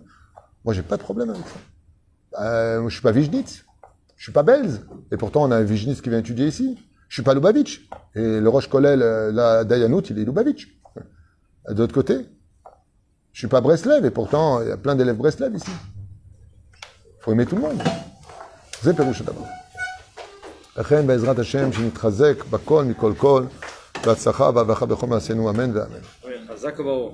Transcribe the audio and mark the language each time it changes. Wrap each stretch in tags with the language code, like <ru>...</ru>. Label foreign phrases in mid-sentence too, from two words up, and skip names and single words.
<fr>Moi, j'ai pas de problème avec ça. Je suis pas Vijnitz, je suis pas Belz, et pourtant on a un Vijnitz qui vient étudier ici. Je suis pas Lubavitch, et le</fr> <he>ראש כולל,</he> <fr>la Dayanout, il est Lubavitch. De l'autre côté, je suis pas Breslev, et pourtant il y a plein d'élèves Breslev ici. Faut aimer tout le monde. C'est Pérouche d'abord.</fr> <he>לכן בעזרת השם שנתחזק בכל מכל כל, בהצלחה והברכה בכל מעשינו אמן ואמן. חזק וברוך.</he>